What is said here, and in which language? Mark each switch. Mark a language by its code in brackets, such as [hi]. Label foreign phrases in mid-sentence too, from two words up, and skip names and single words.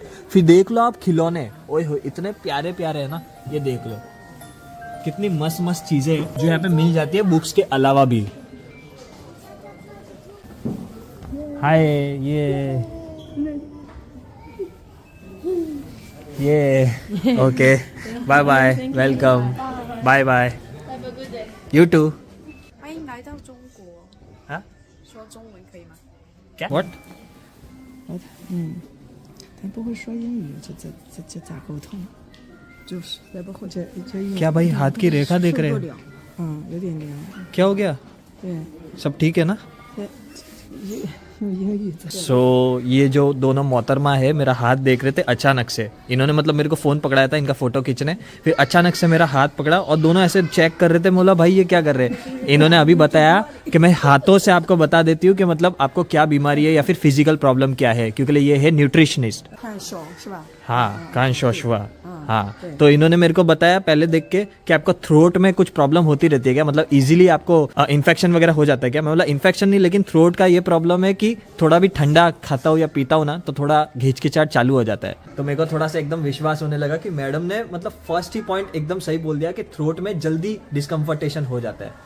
[hi] फिर देख लो आप खिलौने, ओए हो इतने प्यारे प्यारे है ना, ये देख लो कितनी मस्त मस्त चीज़ें हैं जो यहाँ पे मिल जाती है बुक्स के अलावा भी। [en] Hi, yeah okay, bye bye, welcome, bye bye, you too. [zh] 欢迎来到中国。 [hi] हाँ [zh] 说中文可以吗？ [hi] क्या व्हाट [zh] 他不会说英语，这咋沟通？就是再不会这英语 [hi] क्या भाई हाथ की रेखा देख रहे [zh] 受不 [hi] हैं [zh] 了，有点凉。 [hi] क्या हो गया [zh] 对， [hi] सब ठीक है ना। [zh] 用英语在。 [hi] सो ये जो दोनों मोहतरमा है मेरा हाथ देख रहे थे अचानक से, इन्होंने मतलब मेरे को फ़ोन पकड़ाया था इनका फ़ोटो खींचने, फिर अचानक से मेरा हाथ पकड़ा और दोनों ऐसे चेक कर रहे थे। बोला भाई ये क्या कर रहे हैं। इन्होंने अभी बताया कि मैं हाथों से आपको बता देती हूँ कि मतलब आपको क्या बीमारी है या फिर [en] physical problem [hi] क्या है, क्योंकि ये है न्यूट्रिशनिस्ट। [zh] 看手是吧？ [hi] हाँ, कान शोशवा। हाँ, तो इन्होंने मेरे को बताया पहले देख के कि आपको थ्रोट में कुछ प्रॉब्लम होती रहती है क्या, मतलब इजीली आपको इन्फेक्शन वगैरह हो जाता है क्या। मैं बोला इन्फेक्शन नहीं, लेकिन थ्रोट का ये प्रॉब्लम है कि थोड़ा भी ठंडा खाता हूँ या पीता हूँ ना तो थोड़ा घिचकिचाहट चालू हो जाता है। तो मेरे को थोड़ा सा एकदम विश्वास होने लगा कि मैडम ने मतलब फर्स्ट ही पॉइंट एकदम सही बोल दिया कि थ्रोट में जल्दी डिस्कम्फर्टेशन हो जाता है।